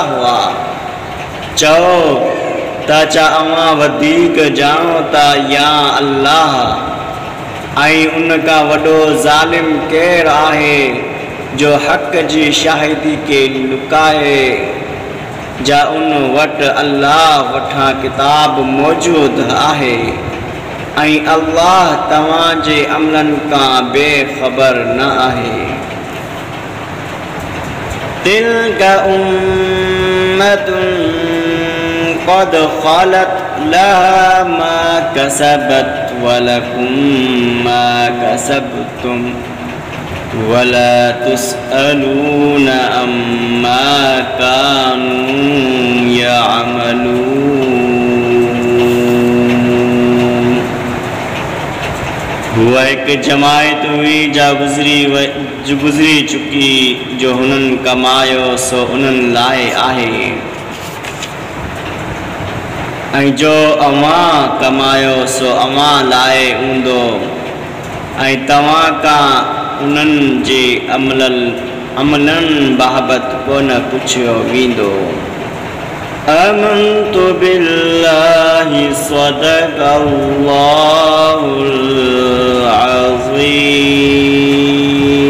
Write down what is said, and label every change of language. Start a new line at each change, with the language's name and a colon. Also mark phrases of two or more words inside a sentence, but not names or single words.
Sindhi: हुआ चओ त छा अवां वधीक ॼाणो था या अल्लाह ऐं उन खां वॾो ज़ालिम केरु आहे जो हक़ जी शाहिदी खे लुकाए जा उन वटि अल्लाह वठां किताब मौजूदु आहे ऐं अल्लाह तव्हांजे अमलनि खां बेख़बर न आहे
Arabic: تلك أمة قد خلت لها ما كسبت ولكم ما كسبتم ولا تسألون عما كانوا
Sindhi: यअमलून हुआ एक जमायत हुई जा गुज़री चुकी जो हुननि कमायो सो उन्हनि लाइ आहे ऐं जो अवां कमायो सो अवां लाइ हूंदो ऐं तव्हां खां उन्हनि जे अमलनि बाबति कोन पुछियो वेंदो
Arabic: آمنت بالله صدق الله العظيم